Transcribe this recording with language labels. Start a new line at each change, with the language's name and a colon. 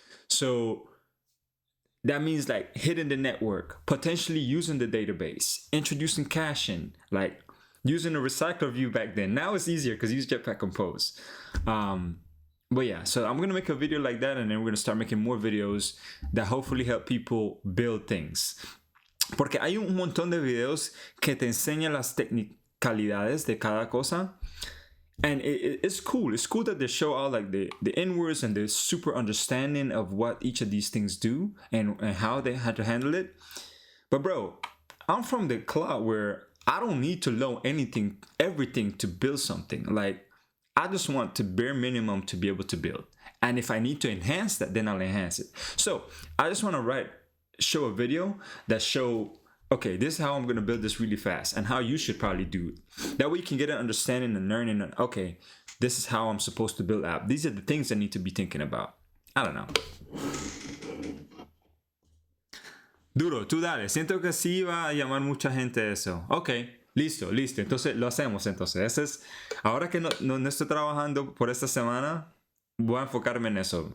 English: So that means like hitting the network, potentially using the database, introducing caching, like using a recycler view back then. Now it's easier because you use Jetpack Compose. But yeah, so I'm going to make a video like that, and then we're going to start making more videos that hopefully help people build things.
Spanish: Porque hay un montón de videos que te enseñan las technicalidades de cada cosa.
English: And it's cool. It's cool that they show all like the inwards and the super understanding of what each of these things do and how they had to handle it. But bro, I'm from the cloud where I don't need to know everything to build something. Like, I just want the bare minimum to be able to build. And if I need to enhance that, then I'll enhance it. So I just want to show a video that okay, this is how I'm going to build this really fast and how you should probably do it. That way you can get an understanding and learning on, okay, this is how I'm supposed to build app. These are the things I need to be thinking about. I don't know.
Spanish: Duro, tú dale. Siento que sí va a llamar mucha gente eso. Ok, listo. Entonces lo hacemos entonces. Ahora que no estoy trabajando por esta semana, voy a enfocarme en eso.